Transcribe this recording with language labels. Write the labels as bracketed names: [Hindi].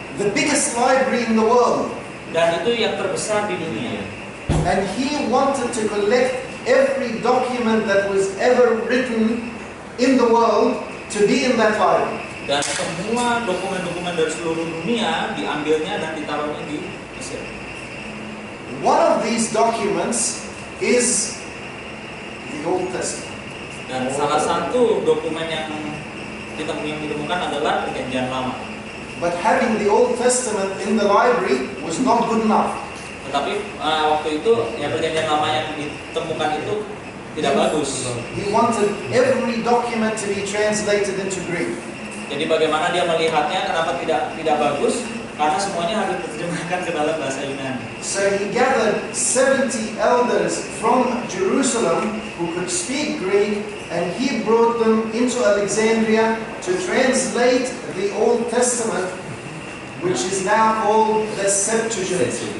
[English] The biggest library in the world. [Indonesian] Dan itu yang terbesar di dunia. [English] And he wanted to collect every document that was ever written in the world to be in that library. [Indonesian] Dan semua dokumen-dokumen dari seluruh dunia diambilnya dan ditaruhnya di Mesir. [English] One of these documents is the Old Testament. [Indonesian] Dan salah satu dokumen yang ditemukan adalah Perjanjian Lama. [English] But having the Old Testament in the library was not good enough. [Indonesian] Tetapi waktu itu ya Perjanjian Lama yang ditemukan itu tidak bagus. [English] He wanted every document to be translated into Greek. [Indonesian] Jadi bagaimana dia melihatnya? Kenapa tidak bagus? Karena semuanya harus diterjemahkan ke dalam bahasa Yunani. [English] So he gathered 70 elders from Jerusalem who could speak Greek, and he brought them into Alexandria to translate the Old Testament, which is now called the Septuagint.